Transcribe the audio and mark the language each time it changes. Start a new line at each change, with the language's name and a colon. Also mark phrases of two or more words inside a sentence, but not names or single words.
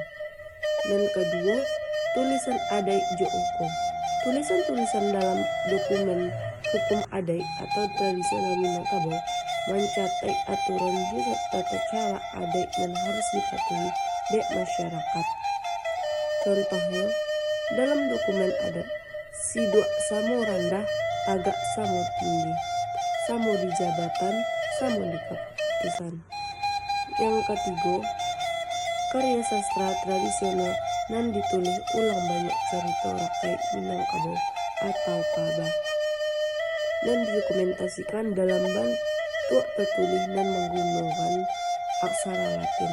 Indonesian: Dan kedua, tulisan adat jo hukum. Tulisan-tulisan dalam dokumen hukum adat atau tradisional Minangkabau mencatat aturan juga tata cara adat yang harus dipatuhi oleh masyarakat. Contohnya, dalam dokumen adat,
Minangkabau: sidok samo rendah agak samo tinggi, samo di jabatan, samo di keputusan.
Indonesian: Yang ketiga, karya sastra tradisional yang ditulis ulang banyak cerita rakyat Minangkabau atau Kaba dan didokumentasikan dalam bentuk tertulis dan menggunakan aksara Latin.